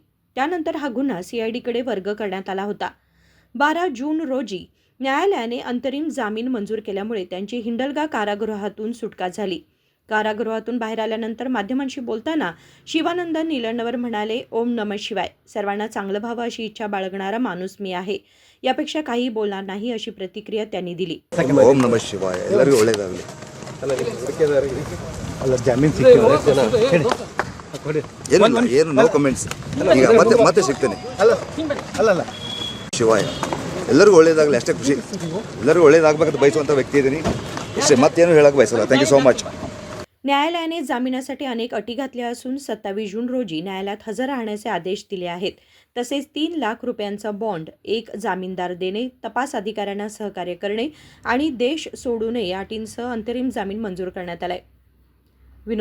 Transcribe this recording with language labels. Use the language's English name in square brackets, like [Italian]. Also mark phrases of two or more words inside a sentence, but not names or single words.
[Marathi] त्यानंतर हा गुन्हा सीआयडीकडे वर्ग करण्यात आला होता. 12 जून रोजी न्यायालयाने अंतरिम जामीन मंजूर केल्यामुळे त्यांची हिंडलगा कारागृहातून सुटका झाली. कारागृहातून बाहेर आल्यानंतर माध्यमांशी बोलताना शिवानंद निलणवर म्हणाले, [Sanskrit] ओम नमः शिवाय. [Marathi] सर्वांना चांगलं व्हावं अशी इच्छा बाळगणारा माणूस मी आहे. यापेक्षा काही बोलणार नाही अशी प्रतिक्रिया त्यांनी दिली. [Kannada] ಓಂ ನಮಃ ಶಿವಾಯ. ಎಲ್ಲರಿಗೂ ಒಳ್ಳೆಯದಾಗಲಿ. ಅಲ್ಲ ಜಾಮೀನು ಸಿಕ್ಕಿಲ್ಲ ಏನು [English] no comments. [Kannada] ಈಗ ಮತ್ತೆ ಸಿಗ್ತೇನೆ. ಅಲ್ಲ ಶಿವಾಯ ಎಲ್ಲರಿಗೂ ಒಳ್ಳೆಯದಾಗಲಿ, ಅಷ್ಟೇ ಖುಷಿ. ಎಲ್ಲರಿಗೂ ಒಳ್ಳೆಯದಾಗಬೇಕಂತ ಬಯಸುವಂಥ ವ್ಯಕ್ತಿ ಇದ್ದೀನಿ. ಇಷ್ಟೇ, ಮತ್ತೇನು ಹೇಳಕ್ಕೆ ಬಯಸಲ್ಲ. [English] thank you so much. [Marathi] न्यायालयाने जामिनासाठी अनेक अटी घातल्या असून 27 जून रोजी न्यायालयात हजर राहण्याचे आदेश दिले आहेत. तसेच 3 लाख रुपयांचा बॉन्ड, एक जामीनदार देणे, तपास अधिकाऱ्यांना सहकार्य करणे आणि देश सोडू नये या अटींसह अंतरिम जामीन मंजूर करण्यात आलाय.